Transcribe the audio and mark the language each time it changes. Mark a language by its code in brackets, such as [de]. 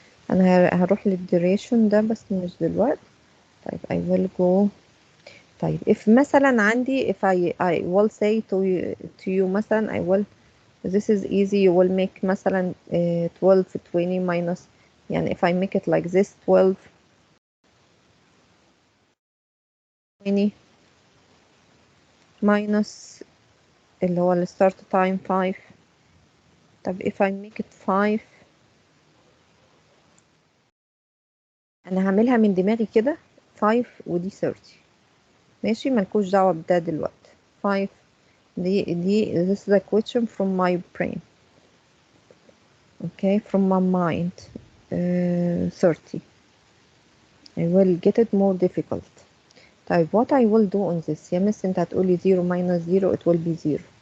[ar] أنا هروح للديوريشن ده بس مش دلوقتي. [en] طيب I will go. طيب if [ar] مثلا عندي [en] if I will say to you مثلا I will, this is easy. You will make مثلا 12 20 minus, يعني if I make it like this 12 20 minus [ar] اللي هو ال [en] start time 5. [ar] طب if I make it 5 أنا هعملها من دماغي كده 5 ودي 30. ماشي، ملكوش دعوة بده دلوقتي. [en] 5 دي this is a question from my brain. Okay, from my mind. 30. I will get it more difficult. طيب what I will do on this [ar] يا مس انت هتقولي [en] 0 minus 0 it will be 0.